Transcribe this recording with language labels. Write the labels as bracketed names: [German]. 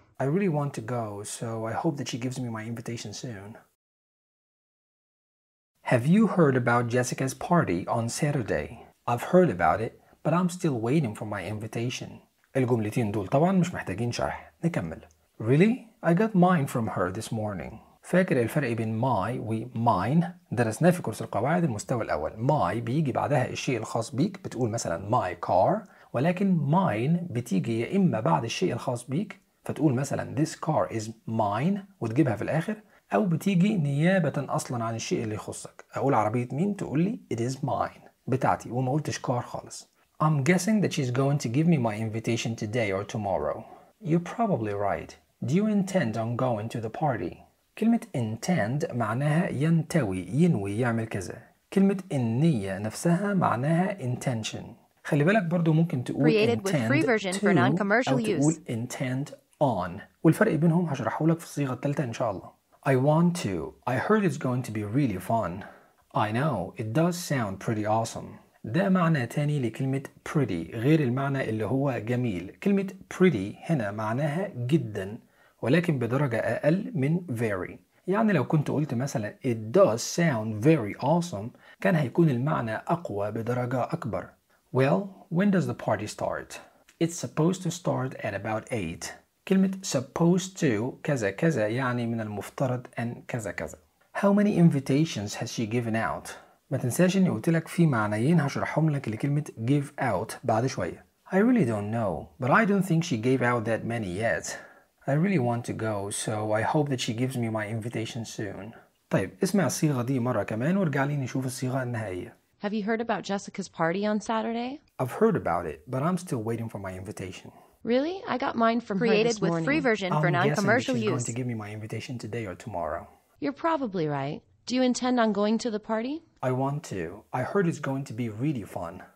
[English] I really want to go, so I hope that she gives me my invitation soon. Have you heard about Jessica's party on Saturday? I've heard about it, but I'm still waiting for my invitation. [Arabic] الجملتين دول طبعا مش محتاجين شرح. نكمل. [English] Really? I got mine from her this morning. [Arabic] فاكر الفرق بين my و mine؟ درسناه في كورس القواعد المستوى الأول. My بيجي بعدها الشيء الخاص بيك، بتقول مثلا my car، ولكن mine بتيجي يا إما بعد الشيء الخاص بيك، فتقول مثلا [English] this car is mine [Arabic] وتجيبها في الآخر، أو بتيجي نيابة أصلا عن الشيء اللي يخصك. أقول عربية مين؟ تقول لي [English] it is mine، [Arabic] بتاعتي، وما قلتش car خالص. [English] I'm guessing that she's going to give me my invitation today or tomorrow. You're probably right. Do you intend on going to the party? [Arabic] كلمة intend معناها ينتوي، ينوي، يعمل كذا. كلمة النية نفسها معناها intention. خلي بالك برضو ممكن تقول intend to [English] for [Arabic] أو تقول intend on، والفرق بينهم هشرحه لك في الصيغة الثالثة إن شاء الله. [English] I want to. I heard it's going to be really fun. I know. It does sound pretty awesome. [Arabic] ده معنى تاني لكلمة pretty غير المعنى اللي هو جميل. كلمة pretty هنا معناها جدا، ولكن بدرجة أقل من very. يعني لو كنت قلت مثلا [English] it does sound very awesome [Arabic] كان هيكون المعنى أقوى بدرجة أكبر. [English] Well, when does the party start? It's supposed to start at about 8. [Arabic] كلمة supposed to كذا كذا يعني من المفترض أن كذا كذا. [English] How many invitations has she given out؟ [Arabic] ما تنساش أني قلت لك في معنيين هشرحهم لك لكلمة give out بعد شوية. [English] I really don't know, but I don't think she gave out that many yet. I really want to go, so I hope that she gives me my invitation soon. [Arabic] طيب اسمع الصيغة دي مرة كمان وارجع لي نشوف الصيغة النهائية. [English] Have you heard about Jessica's party on Saturday? I've heard about it, but I'm still waiting for my invitation. Really? I got mine from her this morning. Created with free version for non-commercial use. I'm guessing she's going to give me my invitation today or tomorrow. You're probably right. Do you intend on going to the party? I want to. I heard it's going to be really fun.